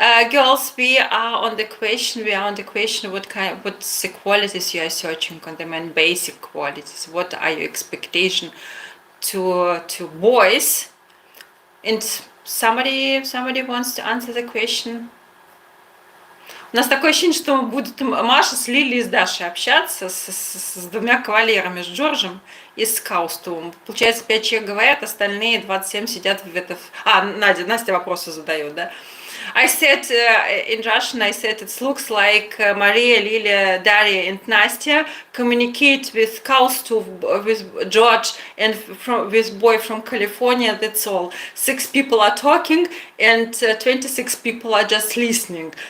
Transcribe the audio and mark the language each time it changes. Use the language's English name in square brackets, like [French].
[English] Girls, we are on the question, what's the qualities you are searching on the men, basic qualities, what are your expectation to boys? And somebody wants to answer the question. [Russian] У нас такое ощущение, что будет Маша с Лилией и с Дашей общаться, с двумя кавалерами, с Джорджем и с Каустовым. Получается, 5 человек говорят, остальные 27 сидят в это... Настя вопросы задает, да? [English] I said in Russian, it looks like Maria, Lilia, Daria and Nastya communicate with Kaustov, with George and with boy from California, that's all. 6 people are talking and 26 people are just listening.